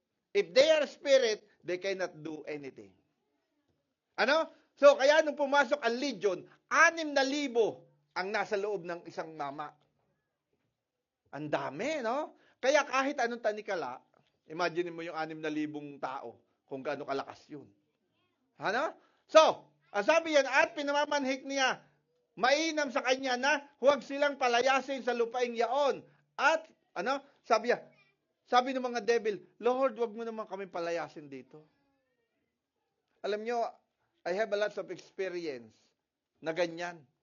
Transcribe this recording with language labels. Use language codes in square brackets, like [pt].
[en] If they are spirit, they cannot do anything. [tl] Ano? So, kaya nung pumasok ang legion, 6,000 ang nasa loob ng isang mama. Ang dami, no? Kaya kahit anong tanikala, imagine mo yung 6,000 tao, kung gaano kalakas yun. Ano? So, ang sabi yan, at pinamamanhik niya, mainam sa kanya na huwag silang palayasin sa lupaing yaon. At, sabi ng mga devil, Lord, huwag mo naman kami palayasin dito. Alam nyo, [en] I have a lot of experience [tl] na ganyan.